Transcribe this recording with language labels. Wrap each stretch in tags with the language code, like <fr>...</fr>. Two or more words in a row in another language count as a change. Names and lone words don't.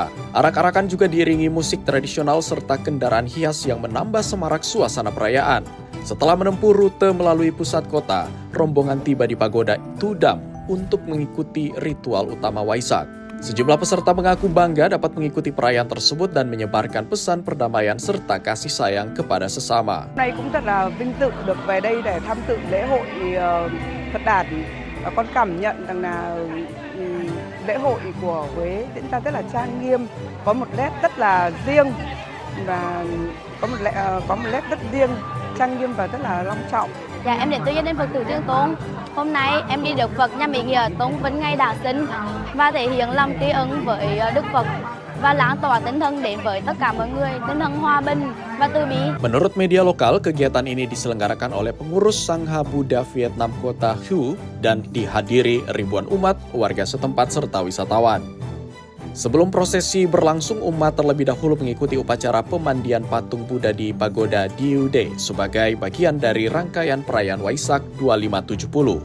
<id>Arak-arakan juga diiringi musik tradisional serta kendaraan hias yang menambah semarak suasana perayaan. Setelah menempuh rute melalui pusat kota, rombongan tiba di Pagoda Tudam untuk mengikuti ritual utama Waisak. Sejumlah peserta mengaku bangga dapat mengikuti perayaan tersebut dan menyebarkan pesan perdamaian serta kasih sayang kepada sesama.</id> <vi>Hôm nay cũng rất là vinh dự được về đây để tham dự lễ hội Phật đản. Con cảm nhận rằng là lễ hội của Huế diễn ra rất là trang nghiêm, có một nét rất là riêng và có một nét rất riêng, trang nghiêm và rất là long trọng. Dạ, em đến từ gia đình Phật tử Thiên Tôn. Hôm nay em đi được Phật nhằm ý nghĩa tôn vinh ngày Đản sinh và thể hiện lòng tri ân với Đức Phật và lan tỏa tinh thần đến với tất cả mọi người, tinh thần hòa bình và từ bi.</vi> <id>Menurut media lokal, kegiatan ini diselenggarakan oleh pengurus Sangha Buddha Vietnam Kota Hue dan dihadiri ribuan umat, warga setempat serta wisatawan. Sebelum prosesi berlangsung, umat terlebih dahulu mengikuti upacara pemandian patung Buddha di Pagoda Diu De sebagai bagian dari rangkaian perayaan Waisak 2570.</id>